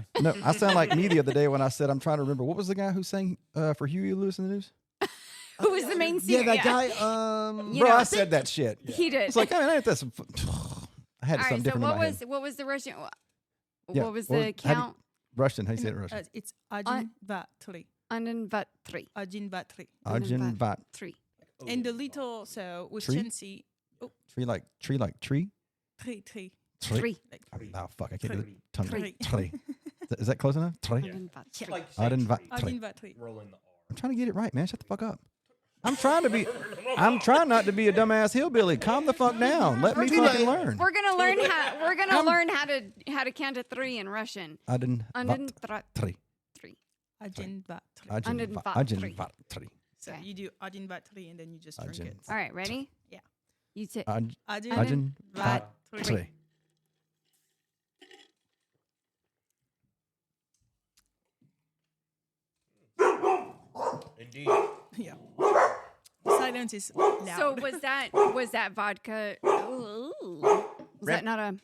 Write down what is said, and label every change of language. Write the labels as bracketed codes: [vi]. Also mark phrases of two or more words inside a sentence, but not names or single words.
[en] No, I sound like me the other day when I said I'm trying to remember. What was the guy who sang for Huey Lewis in the news? Who was the main Yeah, singer? that guy. You Bro, know, I said that shit. He did. It's like, I mean, ain't that some. I had All something right. So different in my head. what was the Russian? Yeah, What was well, the how do you- count? Russian. How do you say it in Russian? [ru] It's один, два, три. Один, два, три. Один, два, три. один два. [en] Three. And the little, so with Tree? Chancie, Tree like tree. three. Three. Like Oh, fuck. I can't do the tongue. Three. Tree. Is that close enough? Tree. [ru] Один, два, три. [en] Like [ru] один два. один, [en] Tree. [ru] два, три. [en] rolling the R. I'm trying to get it right, man. Shut the fuck up. I'm trying not to be a dumbass hillbilly. Calm the fuck down. Let me fucking learn. We're gonna learn how. We're gonna learn how to count to 3 in Russian. [ru] Ajin Один, vat. два, [en] Tree. [ru] три. Один, два, три. Ajin vat. один два. Tree. [en] So Okay. you do [ru] один, два, три, [en] and then you just drink [ru] Один. [en] it. All right. Ready? Yeah. You say. [ru] Один, один два. два, три. [en] Tree. Indeed. Yeah. Silence is loud. So was that vodka? Ooh. Was that not a?